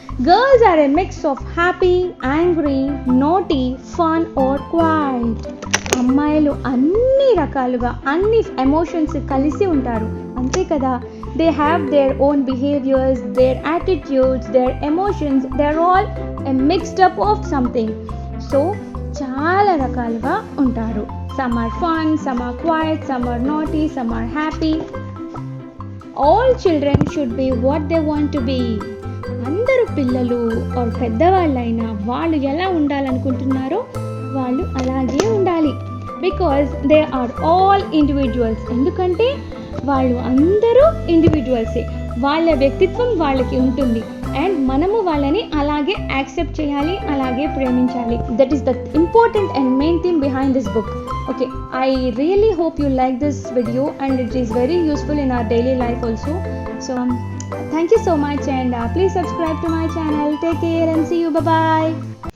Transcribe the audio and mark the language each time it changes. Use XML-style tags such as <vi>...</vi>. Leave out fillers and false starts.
<en>Girls are a mix of happy, angry, naughty, fun or quiet.</en> <te>అమ్మాయిలు అన్ని రకాలుగా, అన్ని ఎమోషన్స్ కలిసి ఉంటారు, అంతే కదా.</te> <en>They have their own behaviours, their attitudes, their emotions, they are all a mixed up of something.</en> <te>So చాలా రకాలుగా ఉంటారు.</te> <en>Some are fun, some are quiet, some are naughty, some are happy. All children should be what they want to be.</en> <te>అందరూ పిల్లలు or పెద్దవాళ్ళైనా వాళ్ళు ఎలా ఉండాలనుకుంటున్నారో వాళ్ళు అలాగే ఉండాలి. Because they are all individuals. ఎందుకంటే వాళ్ళు అందరూ ఇండివిజువల్సే. వాళ్ళ వ్యక్తిత్వం వాళ్ళకి ఉంటుంది. అండ్ మనము వాళ్ళని అలాగే యాక్సెప్ట్ చేయాలి, అలాగే ప్రేమించాలి.</te> <en>That is the important and main theme behind this book. Okay, I really hope you like this video and it is very useful in our daily life also. So thank you so much, and please subscribe to my channel. Take care and see you. Bye bye.</en>